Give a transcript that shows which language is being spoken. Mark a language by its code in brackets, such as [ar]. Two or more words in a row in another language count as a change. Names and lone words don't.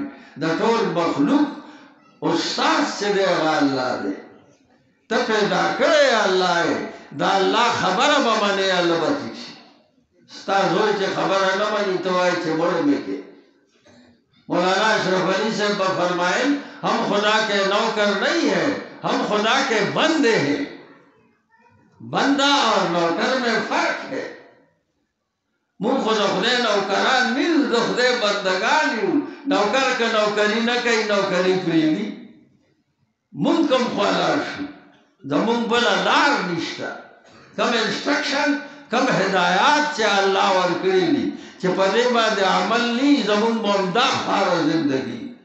[ps] د ټول مخلوق استاد چې دی هغه الله دی. ته پیدا کړی الله یې. دا الله خبره به منې، الله به ټیک شي. ستا زوی چې خبره نه مني ته وایې چې مړ مې کې. [ur] مولانا اشرف علی صاحب به فرمائل ہم خدا کے نوکر نہیں ہیں، ہم خدا کے بندے ہیں. بندہ اور نوکر میں فرق ہے. [ps] مونږ خو د خدای نوکران نه یو، د خدای بندګان یو. نوکر که نوکري نه کوي، نوکري پرېږدي. مونږ کوم خوا لاړ شو؟ زمونږ بله لار نشته. کوم انسټرکشن، کوم هدایات چې الله ورکړي دي چې په دې باندې عمل نه، زمونږ به همدا خواره زندګي.